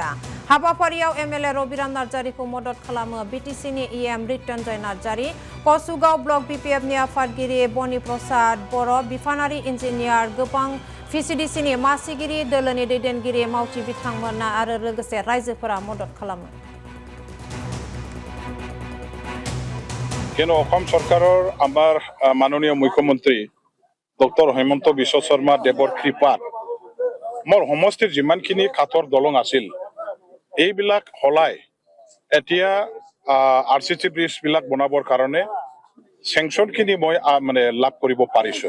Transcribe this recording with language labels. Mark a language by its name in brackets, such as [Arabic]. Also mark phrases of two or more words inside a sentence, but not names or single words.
[Bodo] हाबाफारियाव एमएलए रबिराम नार्जारिखौ मदद खालामो बिटिसिनि इएम रितन्जय नार्जारि, कसुगाव ब्लक बिपिएफनि आफादगिरि बनि प्रसाद बर', बिफानारि इन्जिनियार, गोबां भिसिडिसिनि मासिगिरि, दोलोनि दैदेनगिरि मावथि बिथांमोना आरो लोगोसे रायजोफोरा मदद खालामो। [Assamese] কেন অসম চৰকাৰৰ আমাৰ মাননীয় মুখ্যমন্ত্ৰী ডক্টৰ হেমন্ত বিশ্ব শৰ্মা দেৱৰ কৃপাত মোৰ সমষ্টিৰ যিমানখিনি কাঠৰ দলং আছিল এইবিলাক হলাই এতিয়া [English] RCC bridge [Assamese] বিলাক বনাবৰ কাৰণে চেংচনখিনি মই লাভ কৰিব পাৰিছো।